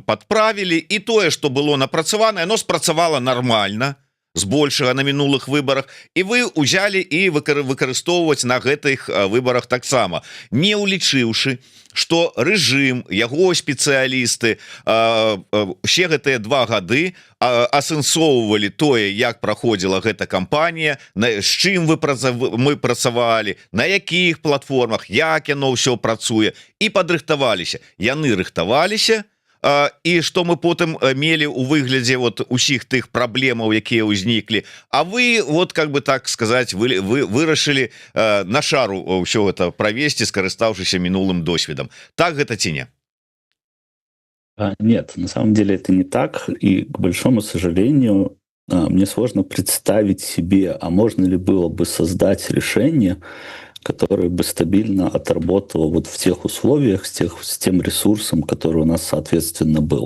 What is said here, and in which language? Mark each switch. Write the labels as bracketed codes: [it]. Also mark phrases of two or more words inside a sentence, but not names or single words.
[be] падправілі, і тое, што было напрацавана, яно спрацавала нармальна, збольшага на мінулых выбарах, і вы ўзялі і выкарыстоўваць на гэтых выбарах таксама, не ўлічыўшы, што рэжым, яго спецыялісты усе гэтыя 2 гады асэнсоўвалі тое, як праходзіла гэта кампанія, з чым мы працавалі, на якіх платформах, як яно ўсё працуе, і падрыхтаваліся. Яны рыхтаваліся, і што мы потым мелі ў выглядзе вот усіх тых праблемаў, якія ўзніклі, а вы, вот, [ru] как бы так [be] сказаць, вы вырашылі на шару ўсё гэта правесці, скарыстаўшыся мінулым досведам. Так гэта ці не? [ru] Нет, на самом деле это не так, и, к большому сожалению, мне сложно представить себе, а можно ли было бы создать решение, которое бы стабильно отработало вот в тех условиях, с тем ресурсом, который у нас, соответственно, был.